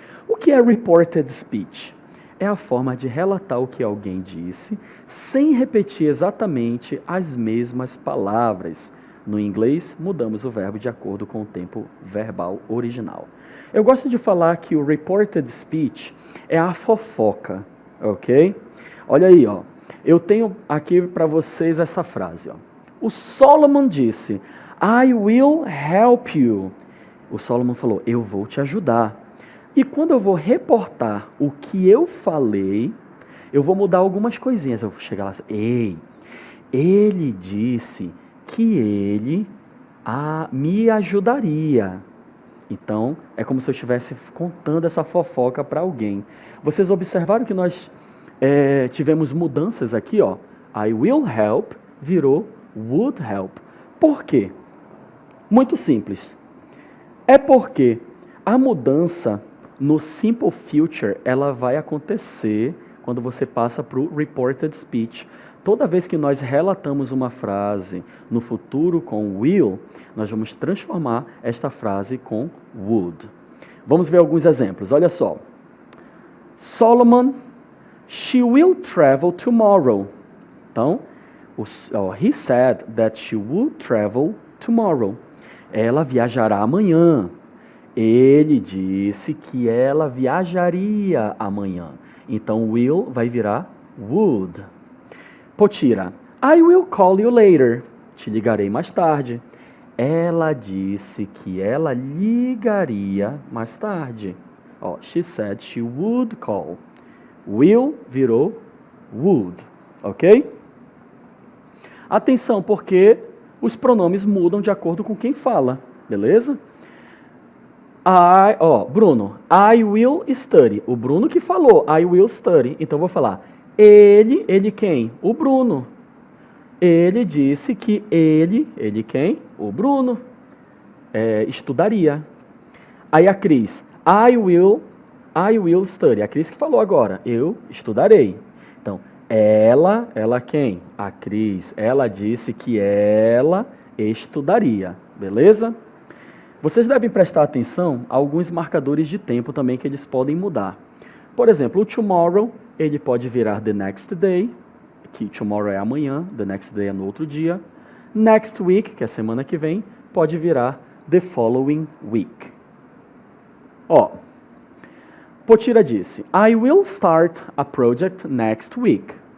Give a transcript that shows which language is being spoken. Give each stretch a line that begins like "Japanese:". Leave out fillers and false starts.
Portuguese: O que é reported speech? É a forma de relatar o que alguém disse, sem repetir exatamente as mesmas palavras. No inglês, mudamos o verbo de acordo com o tempo verbal original. Eu gosto de falar que o reported speech é a fofoca, ok? Olha aí, ó. Eu tenho aqui para vocês essa frase, ó. O Solomon disse,
English: I will help you.
Portuguese: O Solomon falou, eu vou te ajudar. E quando eu vou reportar o que eu falei, eu vou mudar algumas coisinhas. Eu vou chegar lá e ei, ele disse que ele me ajudaria. Então, é como se eu estivesse contando essa fofoca para alguém. Vocês observaram que nós tivemos mudanças aqui, ó.
English: I will help virou would help.
Portuguese: Por quê? Muito simples. É porque a mudança no simple future, ela vai acontecer quando você passa para o reported speech. Toda vez que nós relatamos uma frase no futuro com will, nós vamos transformar esta frase com would. Vamos ver alguns exemplos. Olha só.
English: Solomon, she will travel tomorrow. Então, he said that she would travel tomorrow.
Portuguese: Ela viajará amanhã. Ele disse que ela viajaria amanhã. Então, will vai virar would.
English: Potira, I will call you later.
Portuguese: Te ligarei mais tarde. Ela disse que ela ligaria mais tarde.
English: Ó, she said she would call.
Portuguese: Will virou would, ok? Atenção, porque os pronomes mudam de acordo com quem fala, beleza?
English: Bruno, I will study.
Portuguese: O Bruno que falou,
English: I will study.
Portuguese: Então, eu vou falar, ele quem? O Bruno. Ele disse que ele quem? O Bruno. Estudaria.
English: Aí a Cris, I will study.
Portuguese: A Cris que falou agora, eu estudarei. Então, ela quem? A Cris. Ela disse que ela estudaria, beleza? Vocês devem prestar atenção a alguns marcadores de tempo também que eles podem mudar. Por exemplo, o tomorrow, ele pode virar
English: the next day,
Portuguese: que tomorrow é amanhã, the next day é no outro dia. Next week, que é a semana que vem, pode virar
English: the following week. Potira disse, I will start a project next week.